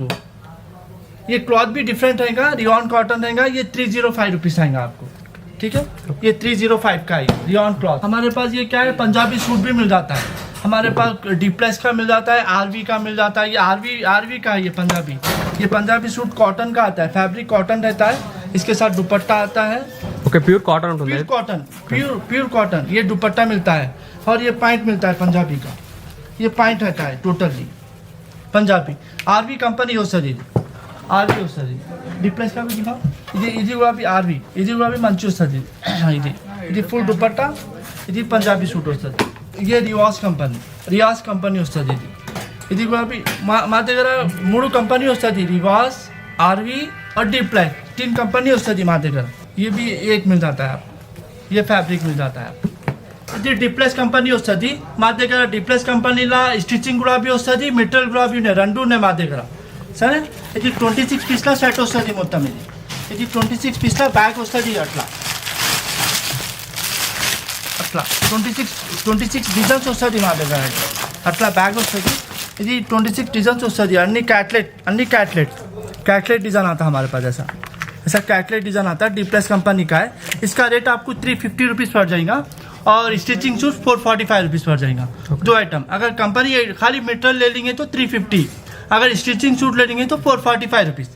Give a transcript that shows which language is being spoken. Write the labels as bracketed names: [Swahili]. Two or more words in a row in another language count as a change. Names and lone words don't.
[Hindi] ये क्लॉथ भी डिफरेंट रहेगा, [English] rayon cotton [Hindi] रहेगा, ये 305 रुपीज आएगा आपको। ठीक है, ये 305 का है [English] rayon cloth. [Hindi] हमारे पास ये क्या है, पंजाबी सूट भी मिल जाता है हमारे पास, डीप्लेक्स का मिल जाता है, आरवी का मिल जाता है। ये आरवी का है ये पंजाबी सूट कॉटन का आता है, [English] fabric cotton [Hindi] रहता है, इसके साथ दुपट्टा आता है। [Telugu] ఓకే, [English] pure cotton [Telugu] ఉంటుంది? [English] pure cotton [Hindi] ये दुपट्टा मिलता है और ये पैंट मिलता है पंजाबी का, ये पैंट रहता है टोटली पंजाबी। आरवी कंपनी हो सर, आरवी हो सर, डिप्लेक्स का भी दिखाओ। [Telugu] ఇది కూడా भी ఆర్వి, ఇది కూడా भी మంచి వస్తుంది। ఇది ఫుల్ దుపట్టా, ఇది పంజాబీ సూట్ వస్తుంది। ये రియాజ్ కంపెనీ వస్తుంది। ఇది కూడా भी మా దగ్గర 3 కంపెనీ వస్తుంది, రివాజ్, ఆర్వి और डिप्लेक्स, 3 कंपनी వస్తుంది మా దగ్గర। [Hindi] ये भी एक मिल जाता है आपको, ये फैब्रिक मिल जाता है आपको। [Telugu] ఇది డిప్లెక్స్ కంపెనీ వస్తుంది మా దగ్గర। డిప్లెక్స్ కంపెనీలో స్టిచ్చింగ్ కూడా भी వస్తుంది, మెటీరియల్ కూడా भी రెండు ఉన్నాయి మా దగ్గర సరే। ఇది 26 పీస్ల సెట్ వస్తుంది మొత్తం। ఇది 26 పీస్ల బ్యాగ్ వస్తుంది, అట్లా 26 డిజైన్స్ వస్తుంది మా దగ్గర, అట్లా బ్యాగ్ వస్తుంది। ఇది 26 डिजाइन వస్తుంది, అన్ని [English] catalogue design [Hindi] आता है हमारे पास। ऐसा [English] catalogue design [Hindi] आता है, डिप्लेक्स कंपनी का है। इसका रेट आपको 350 रुपीज़ पड़ जाएगा और [English] stitching suit [Hindi] 445 रुपीज़ पड़ जाएगा। 2 आइटम, अगर कंपनी खाली मटेरियल ले लेंगे तो 350, अगर [English] stitching suit [Hindi] ले लेंगे तो 445 रुपीज़।